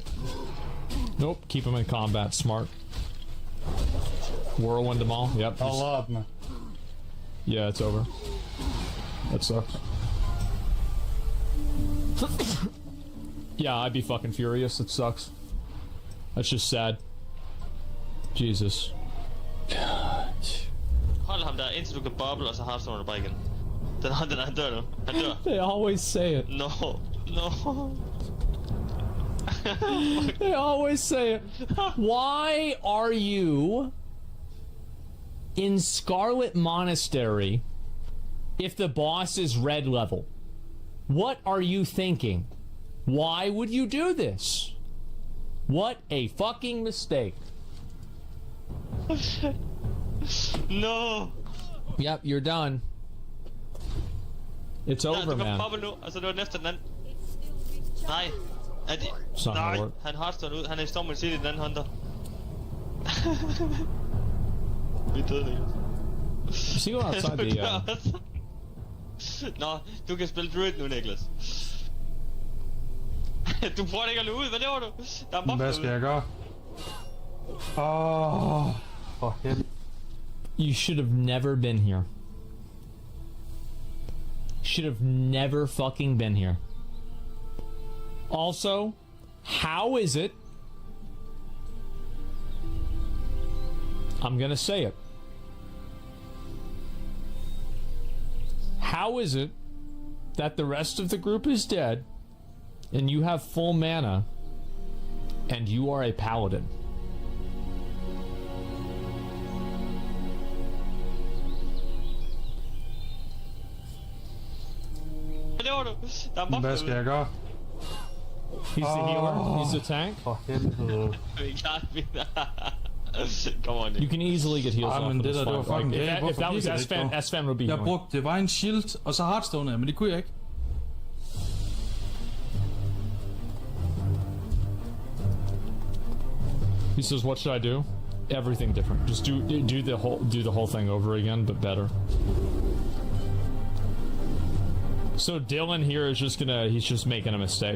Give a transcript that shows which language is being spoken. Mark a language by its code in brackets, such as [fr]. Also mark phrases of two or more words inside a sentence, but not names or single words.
[en] Nope. Keep him in combat. Smart. Whirlwind them all. Yep. A lot, man. Yeah, it's over. That sucks. Yeah, I'd be fucking furious. It sucks. That's just sad. Jesus. [da] Hold ham der, indtil du kan bobble, og så harpstoner du bare igen. Han dør nu. Han dør. [en] They always say it. No. They always say it. Why are you in Scarlet Monastery if the boss is red level? What are you thinking? Why would you do this? What a fucking mistake. No. Yep, you're done. It's over, [da] du kan [en] man. [da] poppe nu, og så løber den efter den anden. Nej. Nej, han harpstoner ud. Han er i Storm City, den anden hunter. Vi døde, Niklas. [en] You see, go outside the... [da] Nå, du kan spille Druid nu, Niklas. Du prøver ikke at løbe ud, hvad laver du? Der er mob. Hvad skal jeg gøre? For helvede. [en] You should have never been here. should have never fucking been here. Also, how is it? I'm gonna say it. How is it that the rest of the group is dead and you have full mana and you are a paladin? [da] Hvad skal jeg gøre? [en] He's the healer. He's the tank. [da] For helvede. [en] Come on, you can easily get heals off [da] men det der, det var fucking [en] like, if that was Sven would be [da] Jeg [en] healing. [da] brugte Divine Shield, og så Hearthstone, men det kunne jeg ikke. [en] He says, "What should I do? Everything different. Just do the whole thing over again, but better." So Dylan here is just he's just making a mistake.